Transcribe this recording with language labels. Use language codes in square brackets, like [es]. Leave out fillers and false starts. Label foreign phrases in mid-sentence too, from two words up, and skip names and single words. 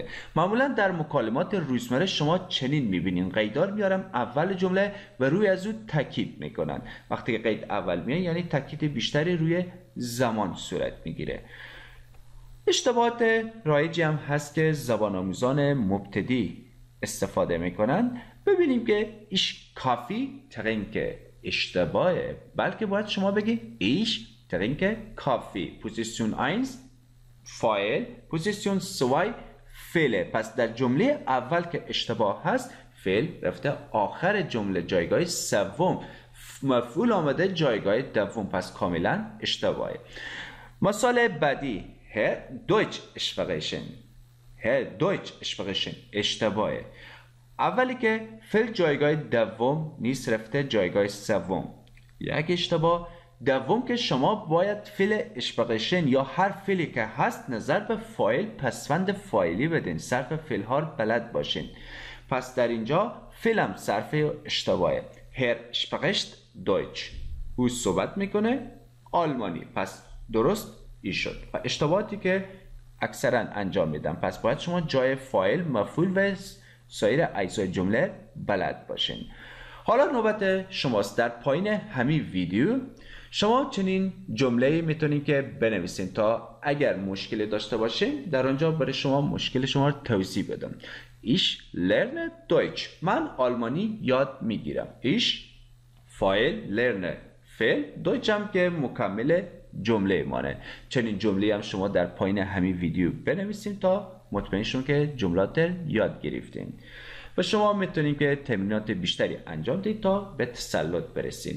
[fa] معمولا در مکالمات روزمره شما چنین میبینین قیدار میارم اول جمله و روی از او تاکید میکنن. وقتی که قید اول میاد یعنی تاکید بیشتری روی زمان صورت میگیره. اشتباهات رایجی هم هست که زبان آموزان مبتدی استفاده میکنن. ببینیم که [de] ich Kaffee trinke [fa] اشتباهه، بلکه باید شما بگی [de] ich trinke Kaffee. [fa] پوزیسیون 1 فاعل، پوزیسیون 2 فعل. پس در جمله اول که اشتباه هست فعل رفته آخر جمله جایگاه سوم، مفعول آمده جایگاه دوم، پس کاملا اشتباهه. مثال بعدی [de] Herr Deutsch sprechen. Herr Deutsch sprechen [fa] اشتباهه. اولی که فعل جایگاه دوم نیست رفته جایگاه سوم، یک اشتباه. دوم که شما باید فعل اشپقشن یا هر فعلی که هست نظر به فاعل پسوند فاعلی بدین، صرف فعل ها بلد باشین. پس در اینجا فعلم صرف اشتباهه. [de] Herr spricht Deutsch، [fa] او صحبت میکنه آلمانی. پس درست ای شد و اشتباهاتی که اکثرا انجام میدم. پس باید شما جای فاعل، مفعول و سایر اجزای جمله بلد باشین. حالا نوبت شماست. در پایین همین ویدیو شما چنین جمله میتونید که بنویسین تا اگر مشکلی داشته باشین در آنجا برای شما مشکل شما رو توضیح بدم. [de] Ich lerne Deutsch. [fa] من آلمانی یاد میگیرم. Ich فاعل lerne فعل، Deutsch هم که مکمل جمله مانه. چنین جمله هم شما در پایین همین ویدیو بنویسین تا مطمئن شون که جملات یاد گرفتین و شما میتونید که تمرینات بیشتری انجام دهید تا به تسلط برسین.